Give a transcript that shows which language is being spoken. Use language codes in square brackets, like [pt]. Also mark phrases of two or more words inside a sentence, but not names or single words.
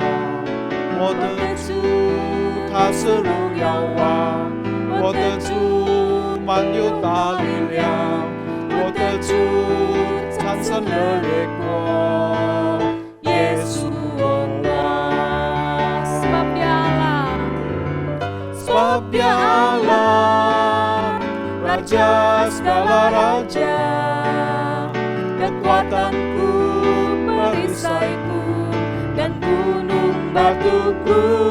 [zh] 我的主他是荣耀王，我的主满有大力量，我的主战胜了列国。耶稣啊 [id] Sebab Dia Allah, sebab Dia Allah, Raja segala raja. kekuatanku, perisaiku, dan gunung batuku.